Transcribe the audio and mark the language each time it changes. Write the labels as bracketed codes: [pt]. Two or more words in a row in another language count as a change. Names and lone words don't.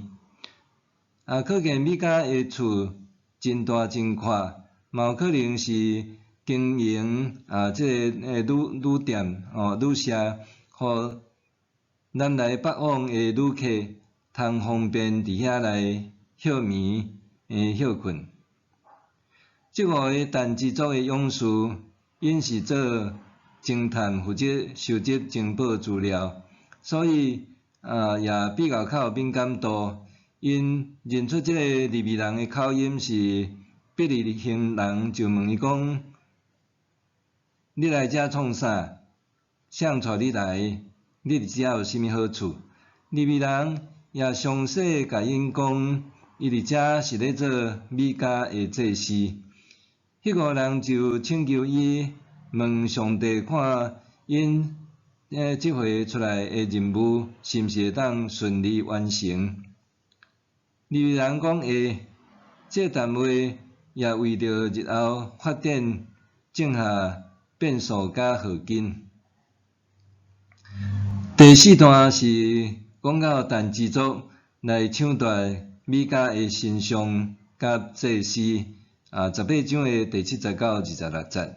[nan] 可见米迦诶厝真大真阔，嘛有可能是经营即个旅店旅社，互南来北往诶旅客通方便伫遐来休眠休困。即5个但支族诶勇士，因是做侦探负责收集情报资料，所以也比较较有敏感度。因认出即个利未人诶口音是伯利恒人，就问伊讲：你来遮创啥？谁带你来？你伫遮有甚物好处？利未人也详细甲因讲，伊伫遮是咧做米迦诶祭司。迄5人就请求伊问上帝看因即回出来诶任务是毋是会当顺利完成。利未人讲会，这谈话也为着日后发展种下变数甲后根。第4段是讲到但支族来抢夺米迦诶神像甲祭司，18章诶第7节到26节。